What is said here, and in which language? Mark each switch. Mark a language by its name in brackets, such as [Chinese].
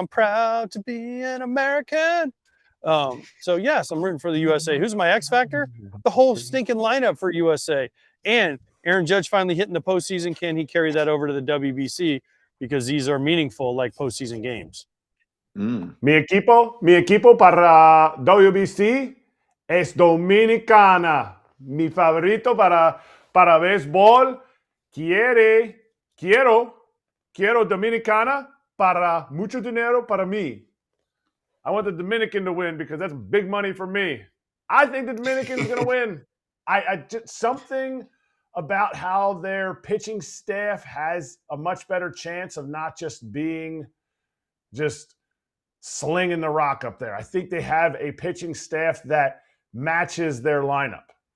[English] I'm proud to be an American. So yes, I'm rooting for the USA. Who's my X Factor? The whole stinking lineup for USA. And Aaron Judge finally hitting the postseason. Can he carry that over to the WBC? Because these are meaningful, like postseason games. [Spanish] Mi equipo para WBC es Dominicana. Mi favorito para béisbol. Quiero Dominicana para mucho dinero para mí. [English] I want the Dominican to win because that's big money for me. I think the Dominican is going to win. I just, something about how their pitching staff has a much better chance of not just being just slinging the rock up there. I think they have a pitching staff that matches their lineup.